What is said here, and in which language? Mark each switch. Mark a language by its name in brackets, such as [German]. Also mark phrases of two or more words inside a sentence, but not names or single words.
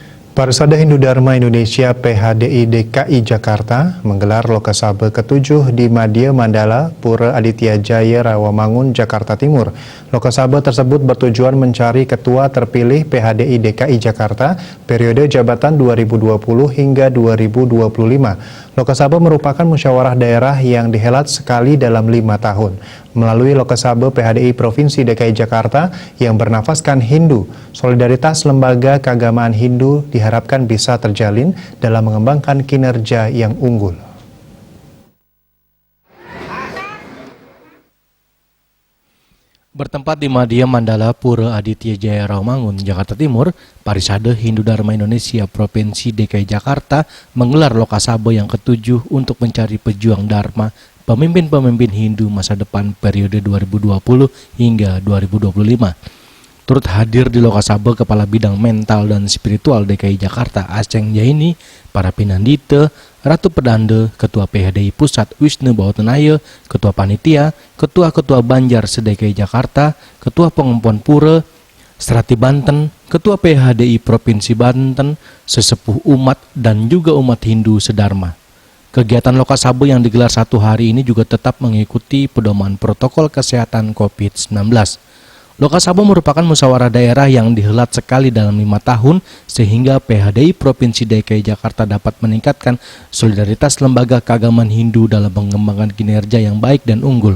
[Indonesian] Parsada Hindu Dharma Indonesia PHDI DKI Jakarta menggelar Lokasabha ke-7 di Madya Mandala, Pura Aditya Jaya, Rawamangun, Jakarta Timur. Lokasabha tersebut bertujuan mencari ketua terpilih PHDI DKI Jakarta periode jabatan 2020 hingga 2025. Lokasabha merupakan musyawarah daerah yang dihelat sekali dalam 5 tahun. Melalui Lokasabha PHDI Provinsi DKI Jakarta yang bernafaskan Hindu, solidaritas lembaga keagamaan Hindu diharapkan bisa terjalin dalam mengembangkan kinerja yang unggul. Bertempat di Madya Mandala, Pura Aditya Jaya, Rawamangun, Jakarta Timur, Parsada Hindu Dharma Indonesia Provinsi DKI Jakarta menggelar Lokasabha yang ke-7 untuk mencari pejuang Dharma pemimpin-pemimpin Hindu masa depan periode 2020 hingga 2025. Turut hadir di Lokasabha Kepala Bidang Mental dan Spiritual DKI Jakarta Aceng Jaini, para Pinandita, Ratu Pedanda, Ketua PHDI Pusat Wisnu Bawatanaya, Ketua Panitia, Ketua-Ketua Banjar se-DKI Jakarta, Ketua Pengumpul Pura, Serati Banten, Ketua PHDI Provinsi Banten, sesepuh umat dan juga umat Hindu sedharma. Kegiatan Lokasabha yang digelar 1 hari ini juga tetap mengikuti pedoman protokol kesehatan COVID-19. Lokasabha merupakan musyawarah daerah yang dihelat sekali dalam 5 tahun sehingga PHDI Provinsi DKI Jakarta dapat meningkatkan solidaritas lembaga keagamaan Hindu dalam mengembangkan kinerja yang baik dan unggul.